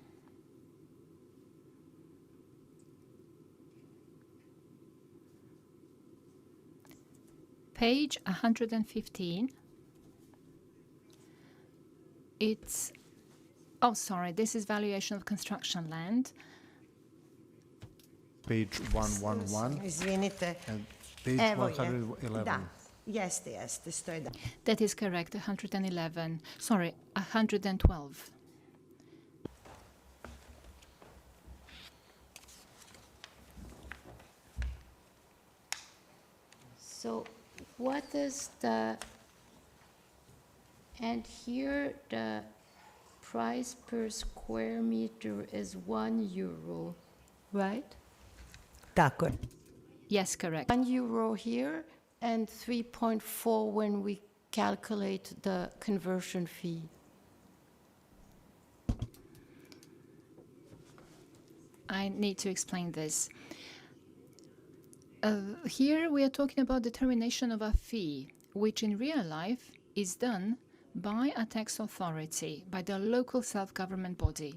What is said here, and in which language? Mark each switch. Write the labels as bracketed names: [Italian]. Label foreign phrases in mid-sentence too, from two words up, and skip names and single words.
[English] Page 115. It's, oh, sorry, this is valuation of construction land. Page 111. [Serbian] Izvinite. [English] And page [Serbian] Evo je. [English] 111. [Serbian] Da, jeste, stoji da. [English] That is correct, 111. Sorry, 112. So what is the, and here the price per square meter is €1, right? [Serbian] Tako je. [English] Yes, correct. €1 here and 3.4 when we calculate the conversion fee. I need to explain this. Here we are talking about determination of a fee, which in real life is done by a tax authority, by the local self-government body.